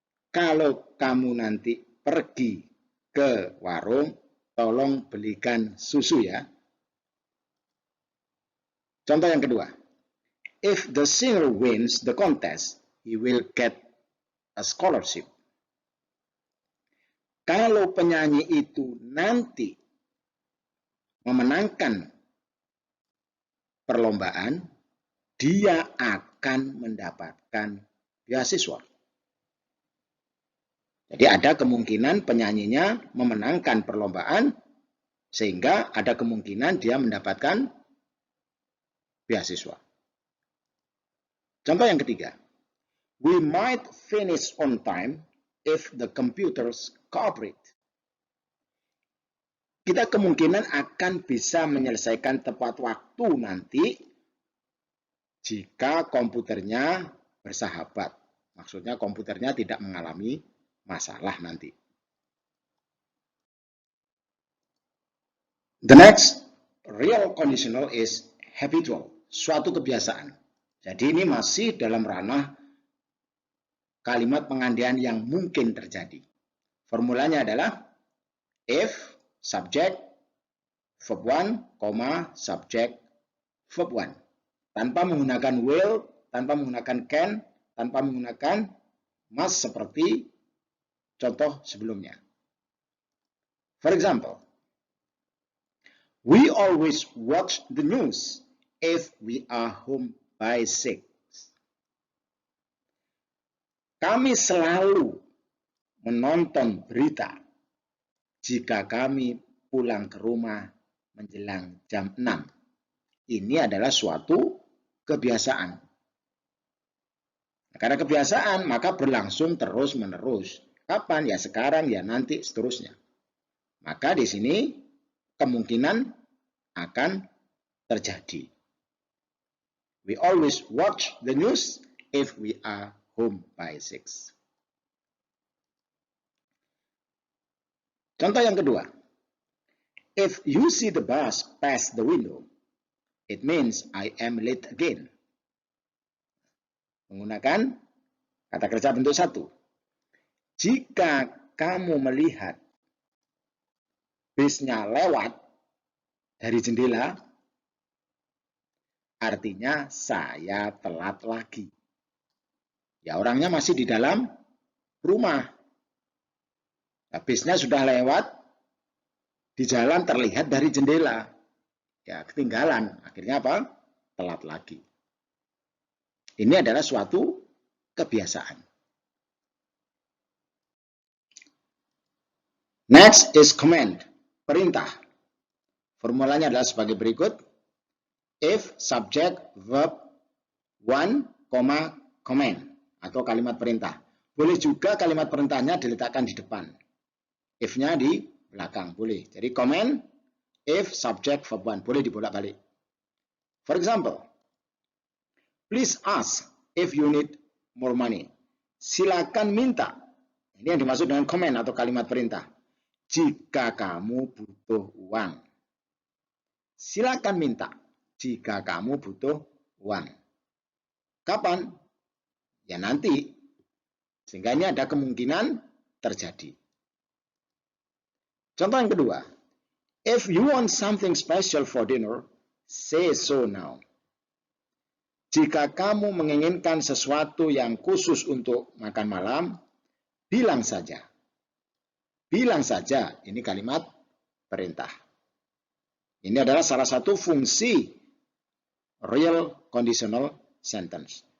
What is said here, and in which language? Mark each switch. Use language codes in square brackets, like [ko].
[id] Kalau kamu nanti pergi ke warung, tolong belikan susu ya. Contoh yang kedua. [en] If the singer wins the contest, he will get a scholarship. [id] Kalau penyanyi itu nanti memenangkan perlombaan, dia akan mendapatkan beasiswa. Jadi ada kemungkinan penyanyinya memenangkan perlombaan, sehingga ada kemungkinan dia mendapatkan beasiswa. Contoh yang ketiga. We might finish on time if the computers cooperate. Kita kemungkinan akan bisa menyelesaikan tepat waktu nanti jika komputernya bersahabat. Maksudnya komputernya tidak mengalami masalah nanti. [en] The next real conditional is habitual, [id] suatu kebiasaan. Jadi ini masih dalam ranah kalimat pengandian yang mungkin terjadi. Formulanya adalah if, subject, verb 1, subject, verb 1. Tanpa menggunakan will, tanpa menggunakan can, tanpa menggunakan must seperti contoh sebelumnya. [en] For example, we always watch the news if we are home by 6. [id] Kami selalu menonton berita jika kami pulang ke rumah menjelang jam 6. Ini adalah suatu kebiasaan. Karena kebiasaan, maka berlangsung terus-menerus. Kapan? Ya sekarang, ya nanti, seterusnya. Maka di sini kemungkinan akan terjadi. [en] We always watch the news if we are home by 6. [id] Contoh yang kedua. [en] If you see the bus pass the window, it means I am late again. [id] Menggunakan kata kerja bentuk 1. Jika kamu melihat bisnya lewat dari jendela, artinya saya telat lagi. Ya, orangnya masih di dalam rumah. Nah, bisnya sudah lewat, di jalan terlihat dari jendela. Ya, ketinggalan. Akhirnya apa? Telat lagi. Ini adalah suatu kebiasaan. [en] Next is command, perintah. [id] Formulanya adalah sebagai berikut. [en] If, subject, verb, 1, command, [id] atau kalimat perintah. Boleh juga kalimat perintahnya diletakkan di depan. If-nya di belakang, boleh. Jadi command, if, subject, verb 1. Boleh dibolak-balik. [en] For example, please ask if you need more money. [id] Silakan minta. Ini yang dimaksud dengan command atau kalimat perintah. Jika kamu butuh uang. Silakan minta jika kamu butuh uang. Kapan? Ya nanti. Sehingga ini ada kemungkinan terjadi. Contoh yang kedua. [en] If you want something special for dinner, say so now. [id] Jika kamu menginginkan sesuatu yang khusus untuk makan malam, bilang saja. Bilang saja, ini kalimat perintah. Ini adalah salah satu fungsi real conditional sentence.